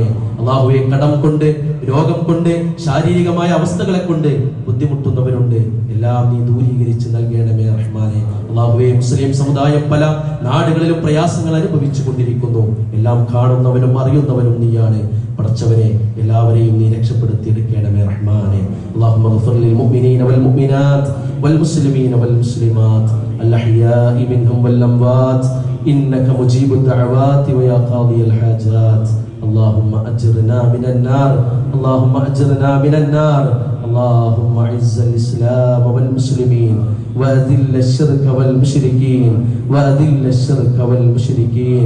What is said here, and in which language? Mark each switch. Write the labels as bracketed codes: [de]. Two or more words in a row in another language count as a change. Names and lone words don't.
[ml] അല്ലാഹുവേ, കടം കൊണ്ട്, രോഗം കൊണ്ട്, ശാരീരികമായ അവസ്ഥകളെ കൊണ്ട് ബുദ്ധിമുട്ടുന്നവരുണ്ട്, എല്ലാം നീ ദൂരീകരിച്ച് നൽകണമേ റഹ്മാനേ. അല്ലാഹുവേ, മുസ്ലിം സമുദായം പല നാടുകളിലും പ്രയാസങ്ങൾ അനുഭവിച്ചു കൊണ്ടിരിക്കുന്നു. എല്ലാം കാണുന്നവനും അറിയുന്നവനും നീയാണ്. പടച്ചവനെ, എല്ലാവരെയും നീ രക്ഷപ്പെടുത്തിയെടുക്കണമേ റഹ്മാനേ. [ar] اللهم اغفر للمؤمنين والمؤمنات والمسلمين والمسلمات الأحياء منهم والأموات إنك مجيب الدعوات ويا قاضي الحاجات. اللهم أجرنا من النار، اللهم أجرنا من النار. اللهم أعز الإسلام والمسلمين وأذل الشرك والمشركين وأذل الشرك والمشركين.